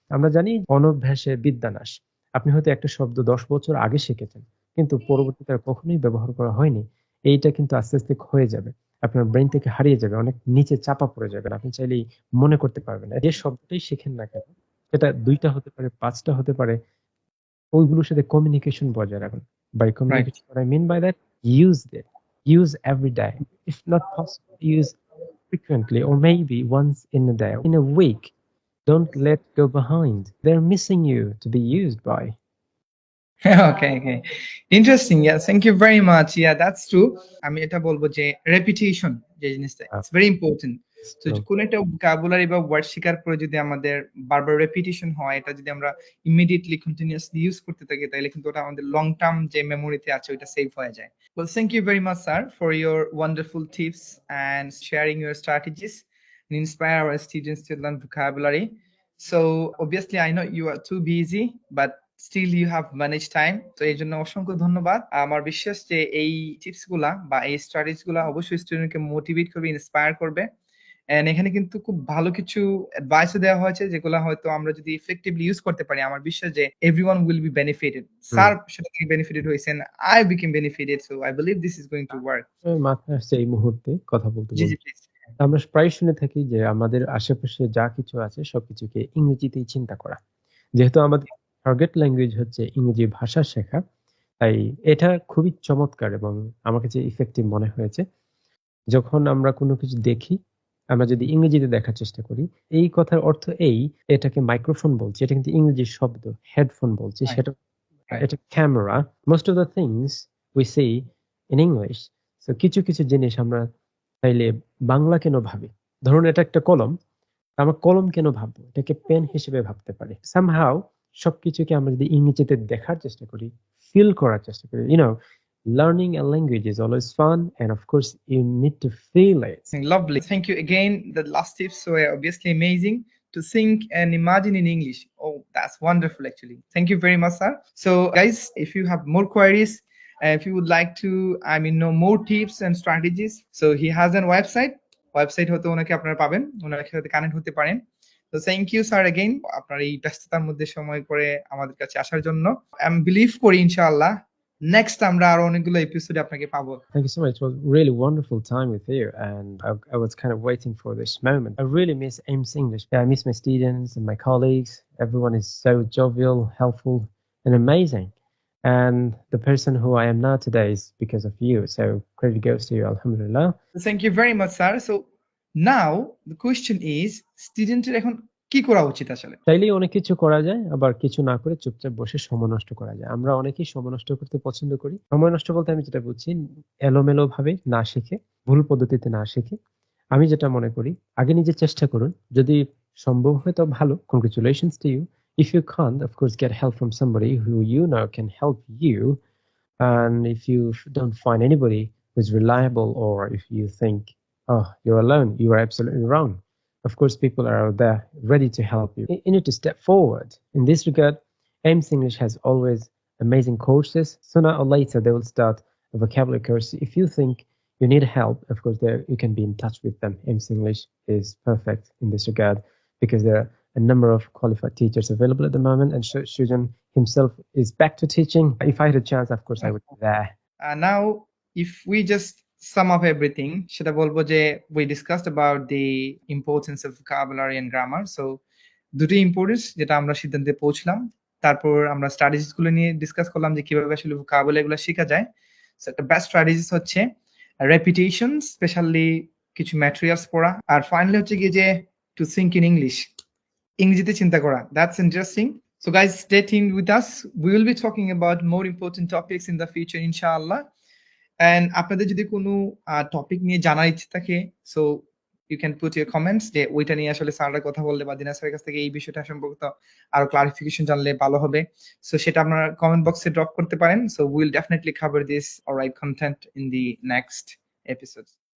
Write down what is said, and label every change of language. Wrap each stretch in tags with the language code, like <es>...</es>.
<bn>আমরা জানি অনভ্যাসে বিদ্যা নাশ। আপনি হয়তো একটা শব্দ 10 বছর আগে শিখেছেন, কিন্তু পরবর্তীতে আর কখনোই ব্যবহার করা হয়নি। এইটা কিন্তু আস্তে আস্তে ক্ষয়ে যাবে, আপনার ব্রেন থেকে হারিয়ে যাবে, অনেক নিচে চাপা পড়ে যাবেন, আপনি চাইলেই মনে করতে পারবেন না। যে শব্দটাই শিখেন না কেন, সেটা 2টা হতে পারে, 5টা হতে পারে, ওইগুলোর সাথে কমিউনিকেশন বজায় রাখুন।</bn> <en>By right. communication, what I mean by that, use it. Use every day. If not possible, use frequently, or maybe once in a day, in a week. Don't let go behind. They're missing you to be used by. Okay. Interesting. Yeah, thank you very much. Yeah, that's true.</en> <bn>আমি এটা বলবো যে repetition যে জিনিসটা,</bn> <en>It's very important.</en> <bn>তো</bn> <en>So,</en> <bn>কোন একটা vocabulary বা ওয়ার্ড শেখার পরে যদি আমাদের বারবার রেপিটেশন হয়, এটা যদি আমরা ইমিডিয়েটলি কন্টিনিউয়াসলি ইউজ করতে থাকি, তাহলে কিন্তু ওটা আমাদের লং টার্ম যে মেমোরিতে আছে ওটা সেভ হয়ে যায়। Well, thank you very much, sir, for your wonderful tips and sharing your strategies and inspire our students to learn vocabulary. So obviously I know you are too busy, but still you have managed time. তো এই জন্য অসংখ্য ধন্যবাদ। আমার বিশ্বাস যে এই tips গুলা বা এই স্ট্র্যাটেজি গুলা অবশ্যই স্টুডেন্টকে মোটিভেট করবে, ইন্সপায়ার করবে। এন্ড এখানে কিন্তু খুব ভালো কিছু অ্যাডভাইসও দেওয়া হয়েছে, যেগুলো হয়তো আমরা যদি ইফেক্টিভলি ইউজ করতে পারি, আমার বিশ্বাস যে</bn> <en>Everyone will be benefited.</en> <bn>Sir সেটা থেকে বেনিফিটেড হয়েছেন,</bn> <en>I became benefited, so I believe this is going to work.</en> <bn>মাথায় আসছে এই মুহূর্তে কথা বলতে জি জি বলতে, প্লিজ। আমরা প্রায় শুনে থাকি যে আমাদের আশেপাশে যা কিছু আছে সবকিছুকে ইংরেজিতেই চিন্তা করা। যেহেতু আমাদের টার্গেট ল্যাঙ্গুয়েজ হচ্ছে ইংরেজি ভাষা শেখা, তাই এটা খুবই চমৎকার এবং আমার কাছে ইফেক্টিভ মনে হয়েছে। যখন আমরা কোনো কিছু দেখি, আমরা যদি ইংরেজিতে দেখার চেষ্টা করি, এই কথার অর্থ এই, এটাকে মাইক্রোফোন বলছি, এটা কিন্তু ইংরেজি শব্দ। হেডফোন বলছি,</bn> <en>right</en> <bn>সেটা</bn> <en>Right.</en> <bn>এটা camera.</bn> <en>Most of the things we see in English.</en> <bn>So কিছু কিছু জিনিস আমরা চাইলে বাংলা কেন ভাবি। ধরুন এটা একটা কলম, আমরা কলম কেন ভাববো, এটাকে পেন হিসেবে ভাবতে পারি। সামহাউ সবকিছুকে আমরা যদি ইংরেজিতে দেখার চেষ্টা করি,</bn> <en>Feel করার চেষ্টা করি, learning a language is always fun, and of course you need to feel it. Lovely. Thank you again. The last tips were obviously amazing. To think and imagine in English. Oh, that's wonderful, actually. Thank you very much, sir. So, guys, if you have more queries, if you would like to, know more tips and strategies, so he has a website</en> <bn>হতে ওনাকে আপনারা পাবেন, ওনার সাথে connect হতে পারেন। তো</bn> <en>thank you sir again,</en> <bn>আপনার এই ব্যস্ততার মধ্যে সময় করে আমাদের কাছে আসার জন্য। আমি বিলিভ করি ইনশাআল্লাহ নেক্সট আমরা আরো অনেকগুলো এপিসোডে আপনাকে পাবো।</bn> <en>Thank you so much. It was really wonderful time with you, and I was kind of waiting for this moment. I really miss Ames English. I miss my students and my colleagues. Everyone is so jovial, helpful, and amazing. And the person who I am now today is because of you. So credit goes to you, alhamdulillah. Thank you very much, sir. So now the question is,</en> <bn>স্টুডেন্টের এখন কি করা উচিত আসলে? চাইলেই অনেক কিছু করা যায়, আবার কিছু না করে চুপচাপ বসে সময় নষ্ট করা যায়। আমরা অনেকেই সময় নষ্ট করতে পছন্দ করি। সময় নষ্ট বলতে আমি যেটা বুঝি, এলোমেলো ভাবে না শিখে, ভুল পদ্ধতিতে না শিখে। আমি যেটা মনে করি, আগে নিজে চেষ্টা করুন। যদি সম্ভব হয় তো ভালো,</bn> <en>congratulations to you. If you can't, of course, get help from somebody who you know can help you. And if you don't find anybody who's reliable, or if you think, oh, you're alone, you are absolutely wrong. Of course, people are out there ready to help you. You need to step forward. In this regard, Ames English has always amazing courses. Sooner or later, they will start a vocabulary course. If you think you need help, of course, you can be in touch with them. Ames English is perfect in this regard because there are a number of qualified teachers available at the moment, and Shujan himself is back to teaching. If I had a chance, of course, I would be there. Now, if we just sum of everything,</en> <bn>সেটা বলবো যে</bn> <en>we discussed about the importance of vocabulary and grammar.</en> <bn>So দুটি importance যেটা আমরা সিদ্ধান্তে পৌঁছলাম। তারপর আমরা স্ট্র্যাটেজিস গুলো নিয়ে ডিসকাস করলাম যে কিভাবে আসলে vocabulary গুলো শেখা যায়। সো একটা বেস্ট স্ট্র্যাটেজিস হচ্ছে রেপিটেশন, স্পেশালি কিছু ম্যাটেরিয়ালস পড়া। আর ফাইনালি হচ্ছে গিয়ে যে</bn> <en>to think in English,</en> <bn>ইংরেজিতে চিন্তা করা।</bn> <en>That's interesting. So guys, stay tuned with us. We will be talking about more important topics in the future, inshallah.</en> <bn>And আপনাদের যদি কোনো টপিক নিয়ে জানার ইচ্ছে থাকে,</bn> <en>so you can put your comments</en> <bn>যে ওইটা নিয়ে আসলে স্যাররা কথা বললে বা দিনা স্যারের কাছ থেকে এই বিষয়টা সম্পর্কিত আরো ক্লারিফিকেশন জানলে ভালো হবে। সো সেটা আপনারা কমেন্ট বক্সে ড্রপ করতে পারেন।</bn> <en>So we'll definitely cover this or write content in the next episodes.</en>